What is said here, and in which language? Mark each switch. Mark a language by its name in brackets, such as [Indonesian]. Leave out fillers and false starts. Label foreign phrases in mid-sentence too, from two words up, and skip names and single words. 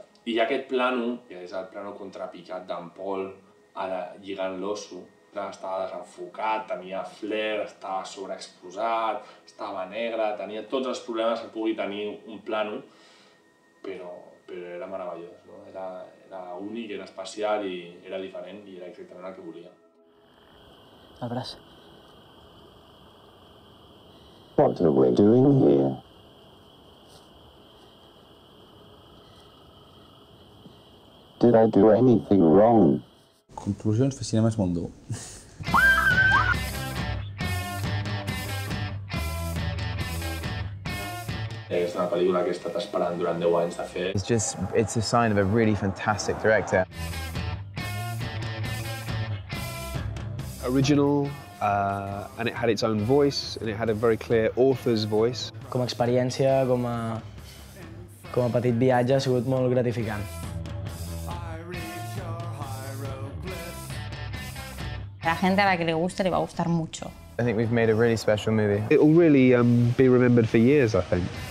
[Catalan] I hi ha aquest plànol, que és el plànol contrapicat d'en Paul lligant l'osso, estava desenfocat, tenia flare, estava sobreexposat, estava negre, tenia tots els problemes que pugui tenir un plànol, però era meravellós, no? Era únic, era especial i era diferent i era exactament el que volia. El braç. [English] What are we doing here? Did I do anything wrong? [Catalan] Conclusions, fer cinema és molt dur. És una pel·lícula que he estat esperant durant 10 anys de fer. [English] It's a sign of a really fantastic director. Original, and it had its own voice, and it had a very clear author's voice. [Catalan] Com a experiència, com a petit viatge, ha sigut molt gratificant. [Spanish] A la gente a la que le guste le va a gustar mucho. [English] I think we've made a really special movie. It will really be remembered for years, I think.